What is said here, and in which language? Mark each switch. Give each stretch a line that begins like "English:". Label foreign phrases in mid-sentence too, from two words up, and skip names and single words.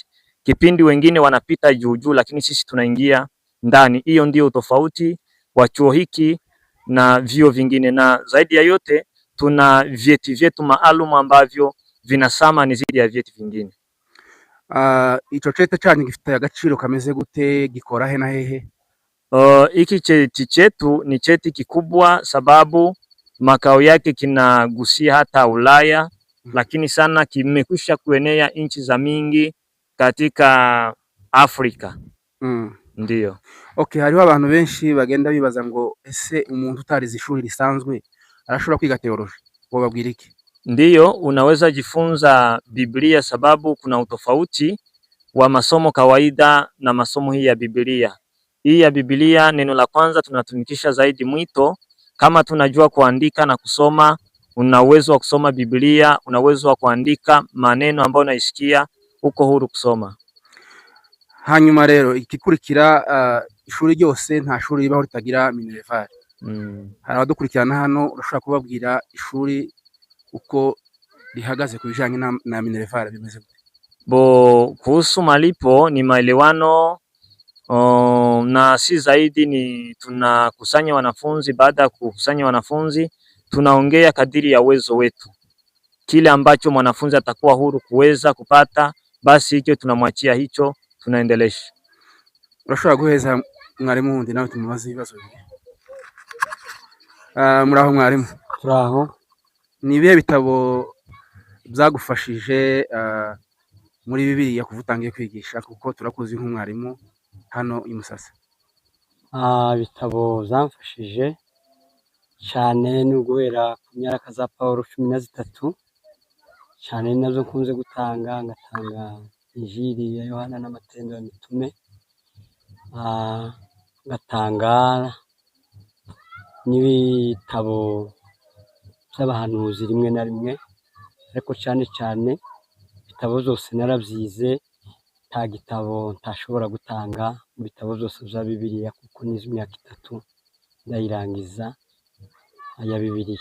Swahili: Kipindi wengine wanapita juu juu, lakini sisi tunaingia ndani. Hiyo ndio utofauti wa chuo hiki na vyuo vingine, na zaidi ya yote tuna vyeti vyetu maalum ambavyo vinasama ni zaidi ya vyeti vingine.
Kinyarwanda: Ico cheti cyanyu gifite agaciro kameze gute, gikora he na hehe?
Swahili: Hiki cheti chetu ni cheti kikubwa sababu makao yake kinagusia hata Ulaya, lakini sana kimekwisha kuenea nchi za mingi katika Afrika. Ndiyo.
Kinyarwanda: Okay, hariho abantu benshi bagenda bibaza ngo ese umuntu utarize ishuri risanzwe arashobora kwiga theology, wababwira iki?
Swahili: Ndiyo, unaweza jifunza Biblia sababu kuna utofauti wa masomo kawaida na masomo hii ya Biblia. Hii ya Biblia, neno la kwanza tunatumikisha zaidi mwito. Kama tunajua kuandika na kusoma, una uwezo wa kusoma Biblia, una uwezo wa kuandika maneno ambayo unaisikia, uko huru kusoma.
Kinyarwanda: Hanyuma rero ikikurikira, ishuri ryose nta shuri ribaho ritagira minerval. Hari abadukurikirana hano, urashobora kubabwira ishuri uko lihagaze kubijanye na minerval bimeze gute?
Swahili: Kuhusu malipo ni maelewano, na si zaidi ni tunakusanya wanafunzi. Baada ya kukusanya wanafunzi, tunaongea kadiri ya uwezo wetu, kile ambacho mwanafunzi atakuwa huru kuweza kupata, basi hicho tunamwachia, hicho tunaendelesha.
Kinyarwanda: Urashobora guheza mwarimu wundi nawe tumubaze ibibazo bibiri? Muraho mwarimu? Turaho. Ni ibihe bitabo byagufashije muri Bibiliya kuva utangiye kwigisha, kuko turakuzi nk'umwarimu hano i Musasa? Ibitabo zamfashije cyane ni uguhera ku myaka za Pawulo 13, cyane nazo nkunze gutanga, ngatanga Injili ya Yohana n'amatendo ya mitume, ngatanga n'ibitabo by'abahanuzi rimwe na rimwe, ariko cyane cyane ibitabo byose narabyize, nta gitabo ntashobora gutanga mu bitabo byose bya Bibiliya, kuko nize imyaka 3 ndayirangiza aya Bibiliya.